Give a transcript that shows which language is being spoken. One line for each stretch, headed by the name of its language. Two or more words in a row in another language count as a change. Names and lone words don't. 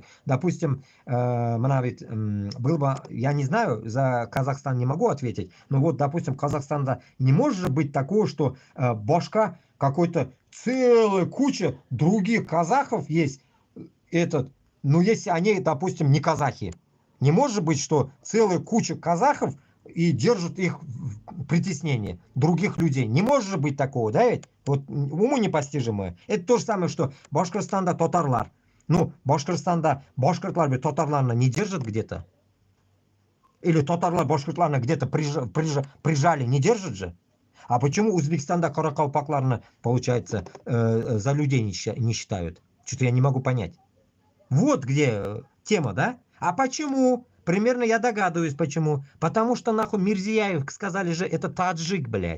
Russian: Допустим, был бы, я не знаю, за Казахстан не могу ответить, но вот, допустим, Казахстанда не может быть такого, что башка какой-то целая куча других казахов есть, ну, если они, допустим, не казахи. Не может быть, что целая куча казахов и держит их в притеснении других людей. Не может быть такого, да ведь? Вот уму непостижимое. Это то же самое, что
Tatar: Башкортостанда татарлар.
Russian: Ну,
Tatar: Башкортостанда башкортлар татарларны
Russian: не держат где-то? Или
Tatar: татарлар башкортларны
Russian: где-то прижали, не держат же? А почему
Tatar: Узбекистанда каракалпакларны,
Russian: получается, за людей не считают? Что-то я не могу понять. Вот где тема, да? А почему? Примерно я догадываюсь, почему. Потому что, нахуй, Мирзияев, сказали же, это таджик, блядь.